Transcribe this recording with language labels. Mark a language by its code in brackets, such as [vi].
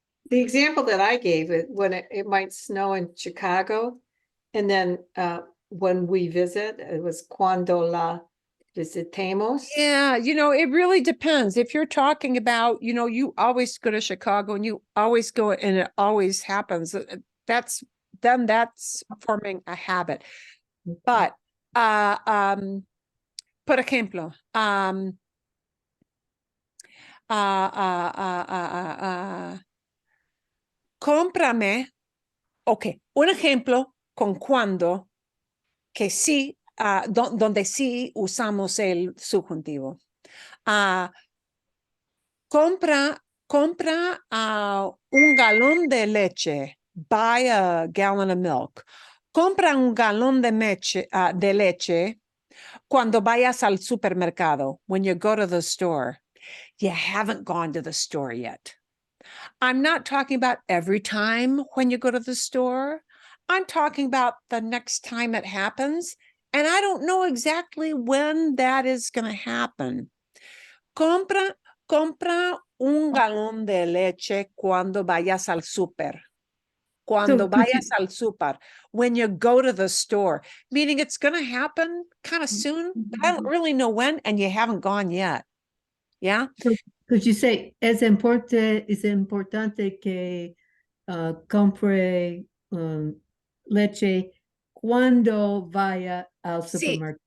[en] The example that I gave it when it might snow in Chicago, and then when we visit, it was [es] cuando la visitemos. [en] Yeah, you know, it really depends. If you're talking about, you know, you always go to Chicago and you always go and it always happens. That's forming a habit. But [es] por ejemplo, cómprame. Ok, un ejemplo con cuando que sí, donde sí usamos el subjuntivo. Compra un galón de leche. [en] Buy a gallon of milk. [es] Compra un galón de leche cuando vayas al supermercado, [en] when you go to the store. You haven't gone to the store yet. I'm not talking about every time when you go to the store. I'm talking about the next time it happens. And I don't know exactly when that is going to happen. [es] Compra un galón de leche cuando vayas al super. Cuando vayas al super, [en] when you go to the store, meaning it's going to happen kind of soon, but I don't really know when, and you haven't gone yet. Yeah. Could you say [es] es importante que compre leche cuando vaya al supermercado?